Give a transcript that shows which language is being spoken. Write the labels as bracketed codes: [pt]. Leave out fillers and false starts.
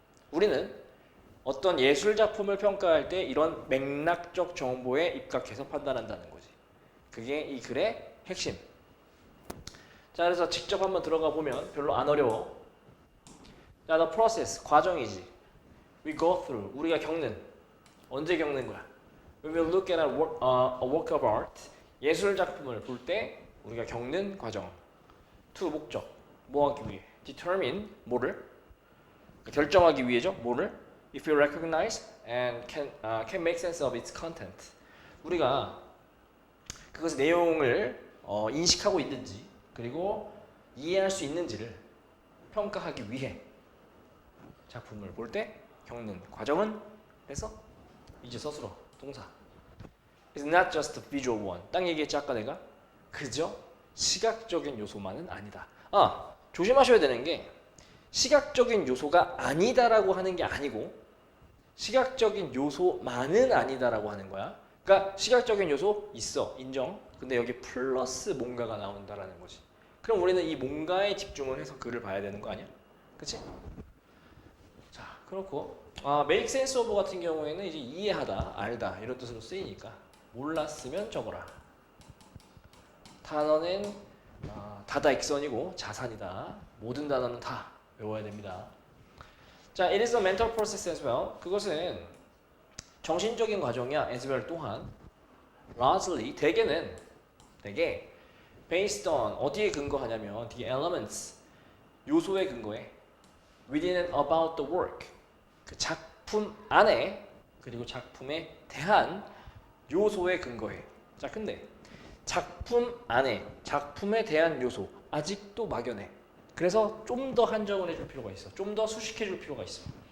[ko] 우리는 어떤 예술 작품을 평가할 때 이런 맥락적 정보에 입각해서 판단한다는 거지. 그게 이 글의 핵심. 자, 그래서 직접 한번 들어가 보면 별로 안 어려워. 자, the process, 과정이지. [en] We go through, [ko] 우리가 겪는. 언제 겪는 거야? [en] When we look at a work of art, [ko] 예술 작품을 볼 때 우리가 겪는 과정. to, 목적. 뭐 하기 위해? determine, 뭐를? 결정하기 위해죠. 뭐를? [en] If you recognize and can make sense of its content. [ko] 우리가 그것의 내용을 인식하고 있는지 그리고 이해할 수 있는지를 평가하기 위해 작품을 볼 때 겪는 과정은 그래서 이제 서술어 동사 [en] It's not just a visual one. [ko] 딱 얘기했지 아까 내가 그저 시각적인 요소만은 아니다. 조심하셔야 되는 게 시각적인 요소가 아니다라고 하는 게 아니고 시각적인 요소만은 아니다라고 하는 거야. 그러니까 시각적인 요소 있어 인정. 근데 여기 플러스 뭔가가 나온다라는 거지. 그럼 우리는 이 뭔가에 집중을 해서 글을 봐야 되는 거 아니야? 그치? 자, 그렇고 make sense of 같은 경우에는 이제 이해하다, 알다 이런 뜻으로 쓰이니까 몰랐으면 적어라. 단어는 다다익선이고 자산이다. 모든 단어는 다 외워야 됩니다. [en] 자, it is a mental process as well. [ko] 그것은 정신적인 과정이야. as well 또한 largely 대개 based on 어디에 근거하냐면 the elements 요소에 근거해. within and about the work 그 작품 안에 그리고 작품에 대한 요소에 근거해. 자, 근데 작품 안에 작품에 대한 요소 아직도 막연해. 그래서 좀 더 한정을 해줄 필요가 있어. 좀 더 수식해줄 필요가 있어.